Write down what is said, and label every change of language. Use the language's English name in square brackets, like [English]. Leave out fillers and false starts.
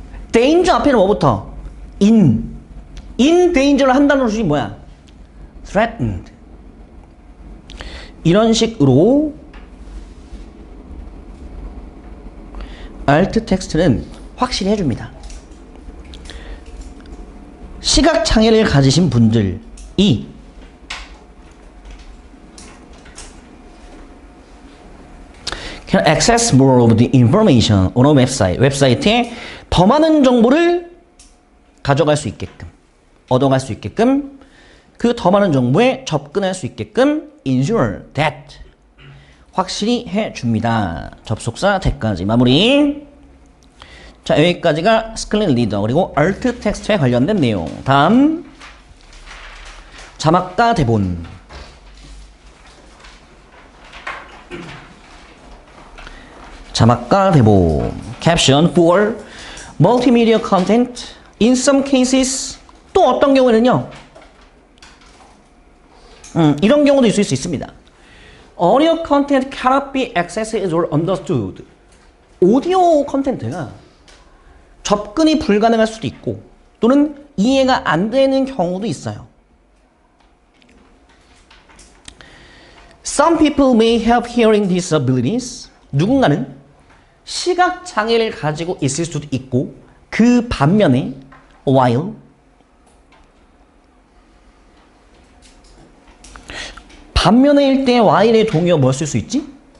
[Korean] danger 앞에는 뭐부터? [English] in danger [Korean] 를 한다는 뜻이 뭐야? [English] threatened. [Korean] 이런 식으로 alt 텍스트는 확실히 해줍니다. 시각장애를 가지신 분들이 [English] can access more of the information on a website. [Korean] 웹사이트에 더 많은 정보를 가져갈 수 있게끔, 얻어갈 수 있게끔, 그 더 많은 정보에 접근할 수 있게끔 [English] ensure that [Korean] 확실히 해줍니다. 접속사 that까지 마무리. 자, 여기까지가 스크린 리더 그리고 alt 텍스트에 관련된 내용. 다음 자막과 대본. 자막과 대본. [English] caption for multimedia content. In some cases [Korean] 또 어떤 경우에는요. 이런 경우도 있을 수 있습니다. [English] Audio content cannot be accessed or understood. [Korean] 오디오 컨텐츠가 접근이 불가능할 수도 있고 또는 이해가 안 되는 경우도 있어요. [English] Some people may have hearing disabilities. [Korean] 누군가는 시각 장애를 가지고 있을 수도 있고 그 반면에 while 반면에일 때 while의 동의어 뭐 쓸 수 있지?